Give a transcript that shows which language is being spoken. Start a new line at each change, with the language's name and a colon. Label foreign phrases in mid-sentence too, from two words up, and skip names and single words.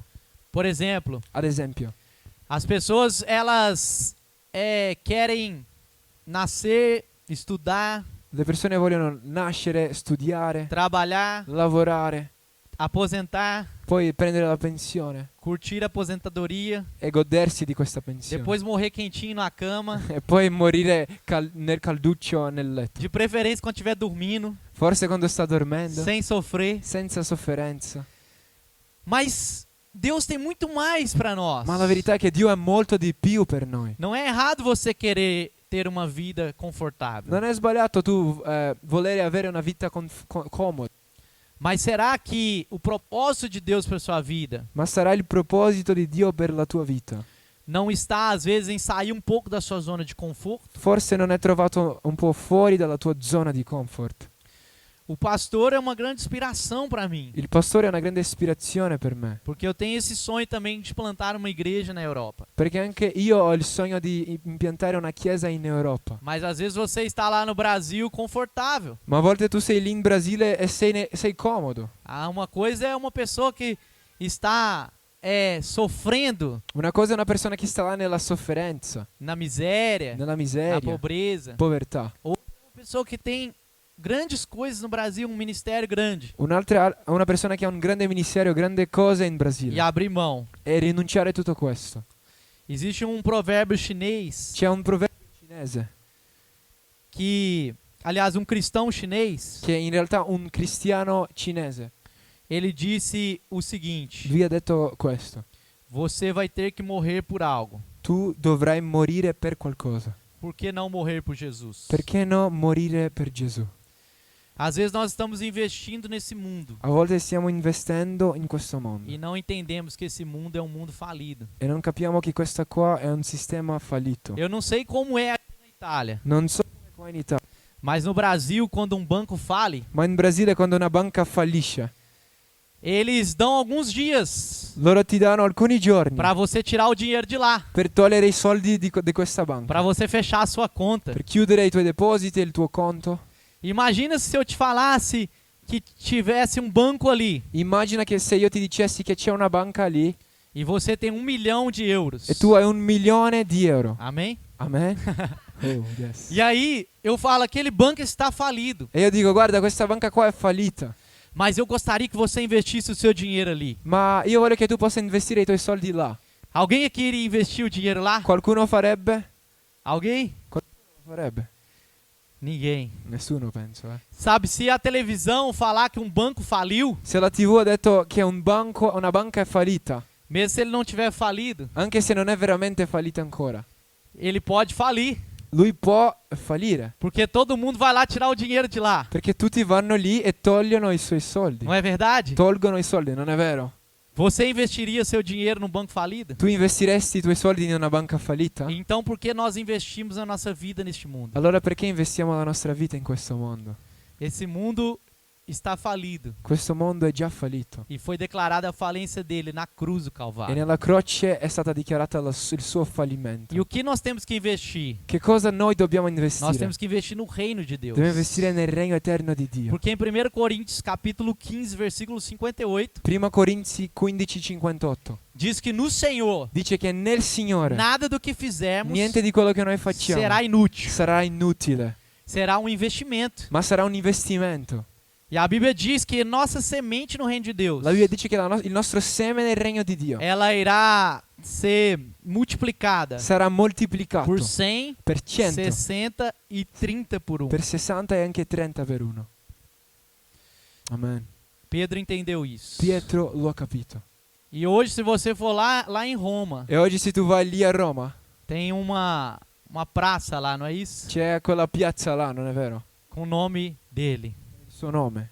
Portuguese: Por exemplo,
Italian: Ad esempio,
Portuguese: as pessoas elas querem nascer, estudar,
Italian: le persone vogliono nascere, studiare,
Portuguese: trabalhar,
Italian: lavorare,
Portuguese: aposentar,
Italian: poi prendere la pensione
Portuguese: curtir a aposentadoria,
Italian: e godersi di questa pensione.
Portuguese: depois morrer quentinho na cama,
Italian: E poi morire nel calduccio nel letto.
Portuguese: de preferência quando estiver dormindo,
Italian: Forse quando sta dormendo,
Portuguese: sem sofrer.
Italian: senza sofferenza.
Portuguese: Mas Deus tem muito mais para nós.
Italian: Ma la verità è che Dio è molto di più per noi.
Portuguese: Não é errado você querer ter uma vida confortável.
Italian: Non è sbagliato tu volere avere una vita comoda,
Portuguese: Mas será que o propósito de Deus para sua vida
Italian: ma sarà il proposito di Dio per la tua vita.
Portuguese: não está às vezes em sair um pouco da sua zona de conforto?
Italian: Forse non è trovato un po' fuori dalla tua zona di comfort.
Portuguese: O pastor é uma grande inspiração para mim,
Italian: Il pastore è una grande ispirazione per me,
Portuguese: porque eu tenho esse sonho também de plantar uma igreja na Europa.
Italian: perché anche io ho il sogno di impiantare una chiesa in Europa.
Portuguese: Mas às vezes você está lá no Brasil confortável.
Italian: Ma a volte tu sei lì in Brasile e sei comodo.
Portuguese: Uma coisa é uma pessoa que está sofrendo
Italian: Una cosa è una persona che sta là nella sofferenza,
Portuguese: na miséria,
Italian: nella
Portuguese: na
Italian: miseria,
Portuguese: pobreza.
Italian: povertà.
Portuguese: Uma pessoa que tem grandes coisas no Brasil, um ministério grande,
Italian: Una persona che ha un grande ministero, grandi cose in
Portuguese: e
Italian: Brasile,
Portuguese: abrir mão.
Italian: e rinunciare a tutto questo.
Portuguese: Existe um provérbio chinês
Italian: C'è un proverbio cinese
Portuguese: que, aliás, um cristão chinês,
Italian: che in realtà un cristiano cinese
Portuguese: ele disse o seguinte:
Italian: lui ha detto questo:
Portuguese: você vai ter que morrer por algo.
Italian: tu dovrai morire per qualcosa.
Portuguese: Por que não morrer por Jesus?
Italian: Perché no morire per Gesù?
Portuguese: Às vezes nós estamos investindo nesse mundo
Italian: A volte stiamo investendo in questo mondo
Portuguese: e não entendemos que esse mundo é um mundo falido.
Italian: e non capiamo che questo qua è un sistema fallito.
Portuguese: Eu não sei como é aqui na Itália,
Italian: Non so come qua in Italia,
Portuguese: mas no Brasil, quando um banco fale,
Italian: ma in Brasile quando una banca fallisce,
Portuguese: eles dão alguns dias
Italian: loro ti danno alcuni giorni
Portuguese: para você tirar o dinheiro de lá,
Italian: per togliere i soldi di questa banca,
Portuguese: para você fechar a sua conta.
Italian: per chiudere i tuoi depositi e il tuo conto.
Portuguese: Imagina se eu te falasse que tivesse um banco ali
Italian: Immagina che se io ti dicessi che c'è una banca lì
Portuguese: e você tem 1 milhão de euros.
Italian: e tu hai 1 milione di euro.
Portuguese: Amém?
Italian: Amen?
English: Oh, yes.
Portuguese: E aí eu falo, aquele banco está falido,
Italian: E io dico, guarda, questa banca qua è fallita,
Portuguese: mas eu gostaria que você investisse o seu dinheiro ali.
Italian: ma io voglio che tu possa investire i tuoi soldi là.
Portuguese: Alguém aqui iria investir o dinheiro lá?
Italian: Qualcuno farebbe?
Portuguese: Alguém?
Italian: Farebbe.
Portuguese: Ninguém.
Italian: Nessuno, penso, eh.
Portuguese: Sabe, se a televisão falar que um banco faliu,
Italian: Se la TV ha detto che una banca è fallita,
Portuguese: mesmo se ele não tiver falido,
Italian: anche se non è veramente fallita ancora,
Portuguese: ele pode falir,
Italian: lui può fallire,
Portuguese: porque todo mundo vai lá tirar o dinheiro de lá.
Italian: perché tutti vanno lì e togliono i suoi soldi.
Portuguese: Não é verdade?
Italian: Tolgono i soldi, non è vero?
Portuguese: Você investiria seu dinheiro num banco falido?
Italian: Tu investiresti i tuoi soldi in una banca fallita?
Portuguese: Então por que nós investimos a nossa vida neste mundo?
Italian: Allora perché investiamo la nostra vita in questo mondo?
Portuguese: Esse mundo está falido
Italian: Questo mondo è già fallito
Portuguese: e foi declarada a falência dele na cruz do
Italian: e
Portuguese: Calvário.
Italian: nella croce è stata dichiarata il suo
Portuguese: E
Italian: fallimento.
Portuguese: o que nós temos que investir?
Italian: Che cosa noi dobbiamo
Portuguese: Nós
Italian: investire?
Portuguese: temos que investir no reino de Deus.
Italian: Dobbiamo investire nel regno eterno di Dio.
Portuguese: Porque em 1 Coríntios capítulo 15, versículo 58,
Italian: Prima Corinzi 15:58
Portuguese: diz que no Senhor
Italian: dice che nel Signore
Portuguese: nada do que fizermos
Italian: niente di quello che noi facciamo
Portuguese: será inútil.
Italian: sarà inutile,
Portuguese: Será um investimento.
Italian: ma sarà un investimento.
Portuguese: E a Bíblia diz que nossa semente no reino de Deus,
Italian: La Bibbia dice che il nostro seme nel regno di Dio
Portuguese: ela irá ser multiplicada
Italian: sarà moltiplicato
Portuguese: por 100,
Italian: per 100,
Portuguese: 60 e 30 por 1.
Italian: per 60 e anche 30 per 1. Amen.
Portuguese: Pedro entendeu isso.
Italian: Pietro lo ha capito.
Portuguese: E hoje, se você for lá em Roma,
Italian: E oggi se tu vai lì a Roma,
Portuguese: tem uma praça lá, não é isso?
Italian: c'è quella piazza là, non è vero?
Portuguese: Com o nome dele.
Italian: Il suo nome.